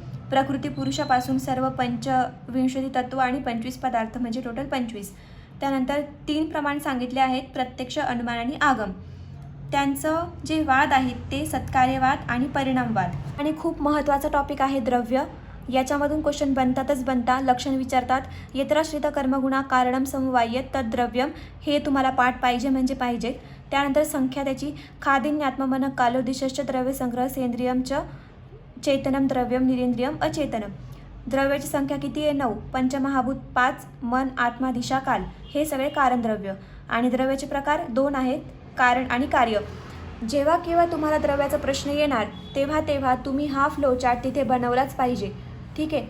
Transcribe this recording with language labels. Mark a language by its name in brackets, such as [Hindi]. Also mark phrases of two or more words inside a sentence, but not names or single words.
[Marathi] प्रकृती पुरुषापासून सर्व 25 तत्व आणि 25 पदार्थ म्हणजे टोटल 25. त्यानंतर 3 प्रमाण सांगितले आहेत, प्रत्यक्ष, अनुमान आणि आगम. त्यांचं जे वाद आहेत ते सत्कार्यवाद आणि परिणामवाद. आणि खूप महत्त्वाचा टॉपिक आहे द्रव्य. याच्यामधून क्वेश्चन बनतात. लक्षण विचारतात. [Sanskrit] यत्राश्रित कर्मगुणा कारणम समवाय्य तद्द्रव्यम [Marathi] हे तुम्हाला पाठ पाहिजे म्हणजे पाहिजे. त्यानंतर संख्या त्याची [Sanskrit] खादिन्यात्ममन कालोदिशश्च द्रव्यसंग्रह सेंद्रियम च चैतनम द्रव्यम निरेंद्रियम अचेतनम. [Marathi] द्रव्याची संख्या किती आहे? 9. पंचमहाभूत 5, मन, आत्मा, दिशा, काल हे सगळे कारणद्रव्य. आणि द्रव्याचे प्रकार 2 आहेत, कारण आणि कार्य. जेव्हा केव्हा तुम्हाला द्रव्याचा प्रश्न येणार तेव्हा तुम्ही हा [English] flow chart [Marathi] तिथे बनवलाच पाहिजे. ठीक आहे.